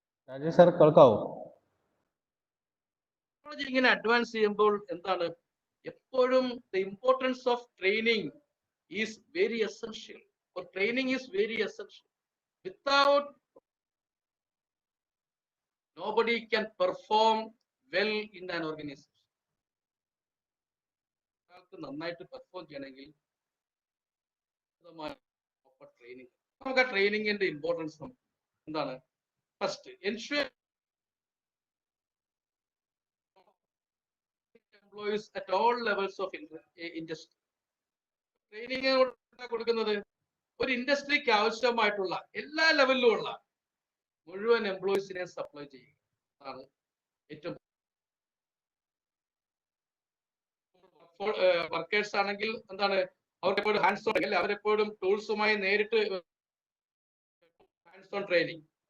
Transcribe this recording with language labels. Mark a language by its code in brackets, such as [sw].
[ml] Rajesh sir കേൾക്കാവോ? [en] technology [ml] ഇങ്ങനെ [en] advance [ml] ചെയ്യുമ്പോൾ എന്താണ് എപ്പോഴും [en] The importance of training is very essential. Training is very essential. Without nobody can perform well in an organization. [ml] ഒരാൾക്ക് നന്നായിട്ട് perform ചെയ്യണമെങ്കിൽ ട്രെയിനിങ്, നമുക്ക് ആ ട്രെയിനിങ്ങിന്റെ ഇമ്പോർട്ടൻസ് എന്താണ്? [en] First, ensure employees at all levels of industry. [ml] Training കൊടുക്കുന്നത് ഒരു ഇൻഡസ്ട്രിക്ക് ആവശ്യമായിട്ടുള്ള എല്ലാ ലെവലിലുമുള്ള മുഴുവൻ എംപ്ലോയീസിനെ സപ്ലൈ ചെയ്യുക ആണ് ഏറ്റവും. വർക്കേഴ്സ് ആണെങ്കിൽ എന്താണ്, അവർക്ക് എപ്പോഴും ഹാൻഡ്സ് ഓൺ അല്ലെ, അവരെപ്പോഴും ടൂൾസുമായി നേരിട്ട് ഹാൻഡ്സ് ഓൺ ട്രെയിനിങ്.